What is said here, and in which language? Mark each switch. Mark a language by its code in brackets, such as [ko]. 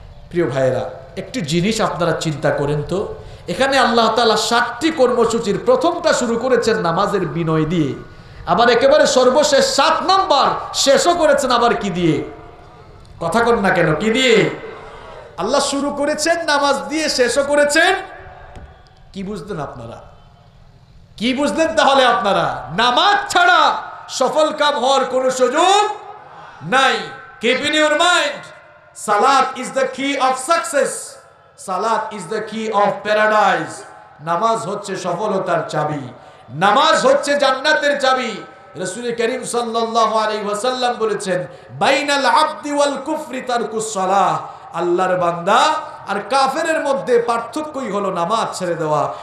[bn] প্রিয় ভাইয়েরা, একটি জিনিস আপনারা চিন্তা করেন তো, এখানে আল্লাহ তাআলা 7টি কর্মসূচির প্রথমটা শুরু করেছেন নামাজের বিনয় দিয়ে, আবার একেবারে সর্বশেষ 7 নম্বর শেষও করেছেন আবার কি দিয়ে? কথা কন না কেন, কি দিয়ে? আল্লাহ শুরু করেছেন নামাজ দিয়ে, শেষও করেছেন কি? বুঝলেন আপনারা? কি বুঝলেন তাহলে আপনারা? নামাজ ছাড়া সফল কাম হওয়ার কোনো সুযোগ নাই। [en] Keep in your mind, salat is the key of success, salat is the key of paradise. [bn] নামাজ হচ্ছে সফলতার চাবি, নামাজ হচ্ছে জান্নাতের চাবি। রাসূল করিম সাল্লাল্লাহু আলাইহি ওয়াসাল্লাম বলেছেন, [ar] বাইনাল আবদি ওয়াল কুফরি তারকুস সালাহ, [bn] আল্লাহর বান্দা আর কাফেরের মধ্যে পার্থক্যই হলো নামাজ ছেড়ে দেওয়া।